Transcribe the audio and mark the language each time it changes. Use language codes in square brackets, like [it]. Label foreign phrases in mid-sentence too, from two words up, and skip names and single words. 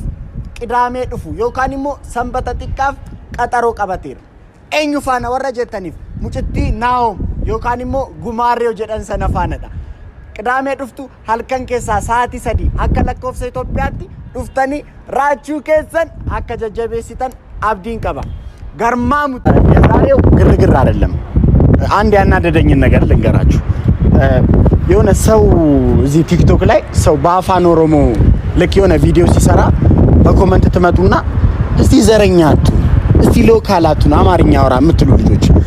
[om] qidaamee dhufu yookaan immoo sanbata xiqqaaf qaxaroo qabateera eenyu faana warra jettaniif mucittii Naahom yookaan immoo Gumaarreo jedhan sana faanadha qidaamee dhuftu halkan keessaa sa'aatii 3 akka lakkoofsa Itoophiyaatti dhuftanii raachuu keessan akka jajjabeessitan abdiin qaba garmaamu [am] የዛሬው ግርግር አይደለም አንድ ያናደደኝን ነገር ልንገራችሁ የሆነ ሰው እዚህ ቲክቶክ ላይ ሰው በአፋን ኦሮሞ ልክ የሆነ ቪዲዮ ሲሰራ በኮሜንት ትመጡና እስቲ ዘረኛቱ እስቲ ሎካላቱን አማርኛ አውራ የምትሉ ልጆች